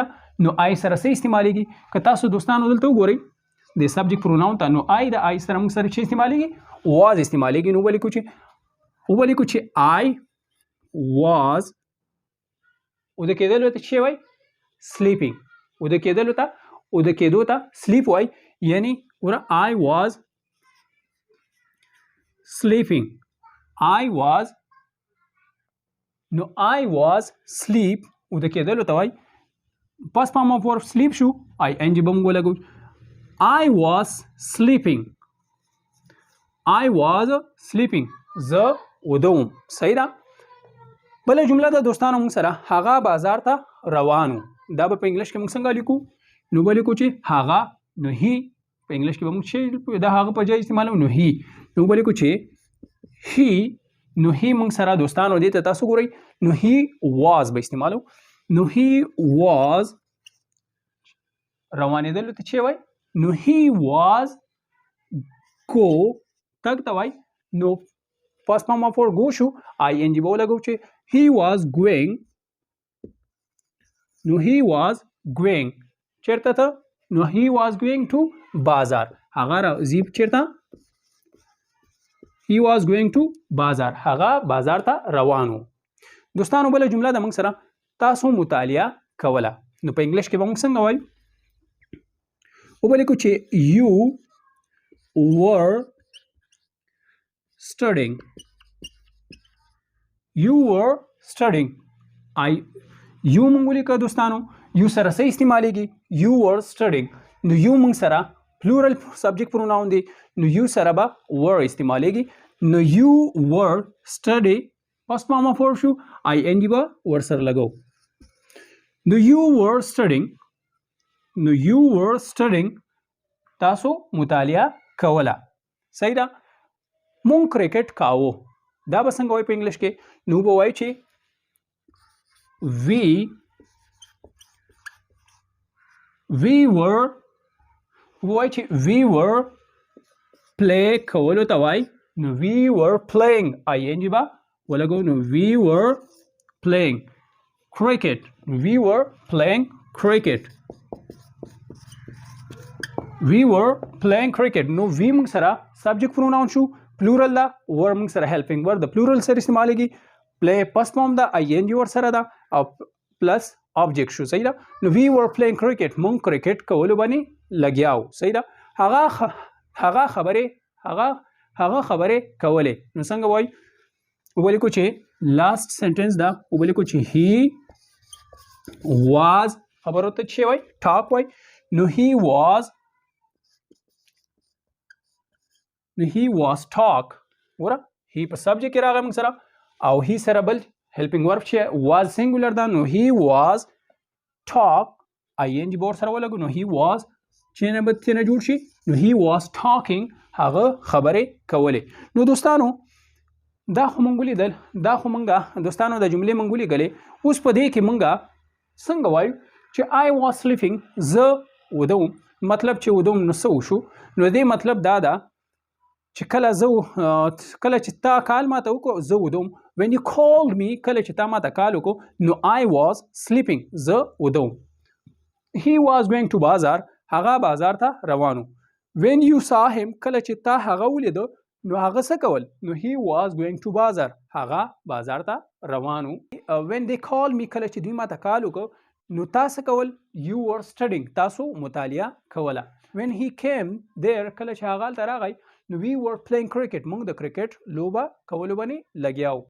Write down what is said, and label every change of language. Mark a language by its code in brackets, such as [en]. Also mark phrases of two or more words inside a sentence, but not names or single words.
[ps] نو آی سره څه استعمالیږي که تاسو دوستانو دلته وګورئ د [en] subject pronoun [ps] ته نو آی د آی سره موږ سره چې استعمالیږي واز استعمالیږي. نو ولیکو چې [en] I was [ps] اوده کېدلو ته څه وایي سلیپینګ. اوده کېدو ته سلیپ وایي یعنی [en] I was sleeping. I was sleep [ps] اوده کېدلو ته وایي [en] past form of verb sleep [ps] شو ing به موږ ولګو. [en] I was sleeping. I was sleeping. [ps] زه وده وم. صحیح ده. بله جمله ده دوستانو موږ سره هغه بازار ته روانو. دا به په انګلیش کې موږ څنګه لیکو؟ نو به لیکو چې هغه نو هی په انګلیش کې به موږ چې دا هغه په ځای استعمالو نو هی. نو به لیکو چې هی نو هی موږ سره دوستانو دې ته تاسو ګورئ نو [en] he was [ps] به استعمالو. نو [en] he was [ps] روانېدلو ته چې وای نو [en] he was go [ps] تګ ته وای. نو [en] past form of verb go [ps] شو ing به ولګو چې [en] he was going. [ps] نو [en] he was going [ps] چیرته ته؟ نو [en] he was going to [ps] بازار. هغه راځي چیرته؟ [en] he was going to [ps] بازار. هغه بازار ته روانو. دوستانو بله جمله ده موږ سره تاسو مطالعه کوله. نو په انګلیش کې به موږ څنګه وایو؟ وبه لیکو چې [en] you were studying. You were studying. [ps] you موږ ولیکه دوستانو you سره څه استعمالیږي؟ [en] you were studying. [ps] نو you موږ سره [en] plural subject pronoun [ps] دی. نو you سره به were استعمالیږي. نو [en] you were study past form of verb [ps] شو ing به ور سره لګو. نو [en] you were studying. [ps] نو [en] you were studying [ps] تاسو مطالعه کوله. صحیح ده. مونږ کرکټ کاوه. دا به څنګه وایي په انګلیش کې؟ نو به وایي چې [en] we were [ps] وایي چې [en] we were [ps] play کولو ته وایي. نو [en] we were playing ing [ps] به ولګو. [en] نو we were playing cricket. we were playing cricket. we were playing cricket. [ps] نو we موږ سره [en] subject pronoun [ps] شو plural ده. ور موږ سره [en] helping word [ps] د plural سره استعمالیږي. play [en] past form [ps] ده ing ور سره ده او [en] plus object [ps] شو. صحیح ده. نو [en] we were playing cricket [ps] موږ کرکټ کولو باندې لګیاو. صحیح ده. هغه خبرې کولې. نو څنګه وایي؟ ولیکو چې [en] last sentence [ps] ده ولیکو چې [en] he was [ps] خبرو ته چې وایي talk وایي. [en] نو he was talk. [ps] وره he په subject کې راغی موږ سره او he سره بل [en] helping verb [ps] چې [en] was singular [ps] ده. نو [en] he was talk ing [ps] بور سره ولګو. نو [en] he was [ps] چې نه به څه نه جوړ شي. نو [en] he was talking [ps] هغه خبرې کولې. نو دوستانو دا خو مونږ ولیدل. دا خو مونږه دوستانو د جملې مونږ ولیدلې. اوس په دې کې مونږه څنګه وایو چې [en] I was sleeping [ps] زه وده وم. مطلب چې وده وم نو څه وشو؟ نو دې مطلب دا ده چې کله چې تا کال ماته وکړو زه وده وم. [en] when you called me [ps] کله چې تا ماته کال وکړو نو [en] I was sleeping [ps] زه وده وم. [en] he was going to [ps] بازار هغه بازار ته روانو. [en] when you saw him [ps] کله چې تا هغه ولیدو نو هغه څه کول؟ نو [en] he was going to [ps] بازار هغه بازار ته روانو. [en] when they called me [ps] کله چې دوی ماته کال وکړو نو تاسو کول؟ [en] you were studying [ps] تاسو مطالعه کوله. [en] when he came there [ps] کله چې هغه ته راغی نو [en] we were playing cricket [ps] موږ د کرکټ لوبه کولو باندې لګیاو.